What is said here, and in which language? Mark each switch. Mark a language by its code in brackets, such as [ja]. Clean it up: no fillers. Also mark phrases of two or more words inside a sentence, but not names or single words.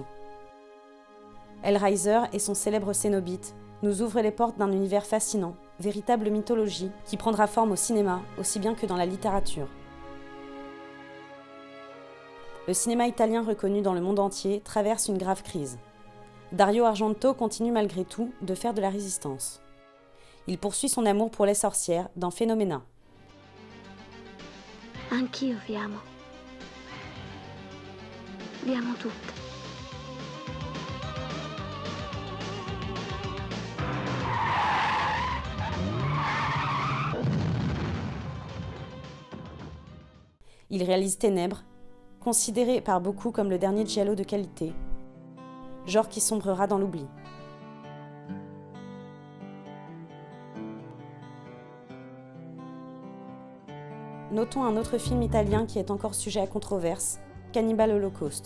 [fr] Hellraiser et son célèbre Cénobite nous ouvrent les portes d'un univers fascinant, véritable mythologie qui prendra forme au cinéma aussi bien que dans la littérature. Le cinéma italien reconnu dans le monde entier traverse une grave crise. Dario Argento continue malgré tout de faire de la résistance. Il poursuit son amour pour les sorcières dans Phenomena. [it] Anch'io vi amo. Vi amo tutte. [fr] Il réalise Ténèbres, considéré par beaucoup comme le dernier giallo de qualité, genre qui sombrera dans l'oubli. Notons un autre film italien qui est encore sujet à controverse, Cannibal Holocaust.